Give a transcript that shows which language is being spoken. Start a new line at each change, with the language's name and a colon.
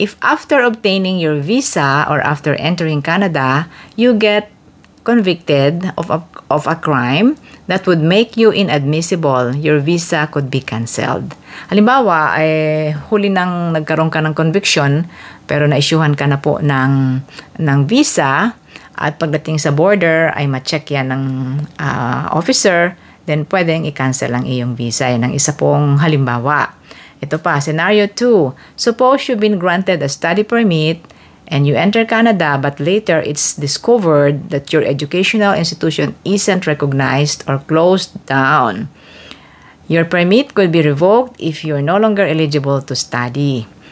English: If after obtaining your visa or after entering Canada, you get convicted of a crime that would make you inadmissible, your visa could be cancelled.
Filipino: Halimbawa, huli nang nagkaroon ka ng conviction, pero na-issuehan ka na po ng visa, at pagdating sa border ay ma-check yan ng officer, then pwedeng i-cancel ang iyong visa. Yan ang isa pong halimbawa. Ito pa, scenario 2.
English: Suppose you've been granted a study permit and you enter Canada but later it's discovered that your educational institution isn't recognized or closed down. Your permit could be revoked if you're no longer eligible to study.